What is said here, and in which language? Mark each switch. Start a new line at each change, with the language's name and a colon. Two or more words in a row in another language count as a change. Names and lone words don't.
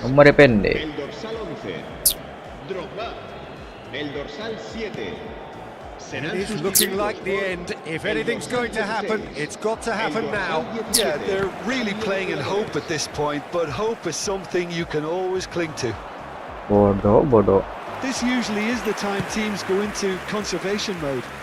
Indonesian: Nomor pendek.
Spanish: El dorsal 11, Drogba. El dorsal 7.
English: It's looking like the end. If anything's going to happen, it's got to happen now. Yeah, they're really playing in hope at this point, but hope is something you can always cling to.
Indonesian: Bodoh.
English: This usually is the time teams go into conservation mode.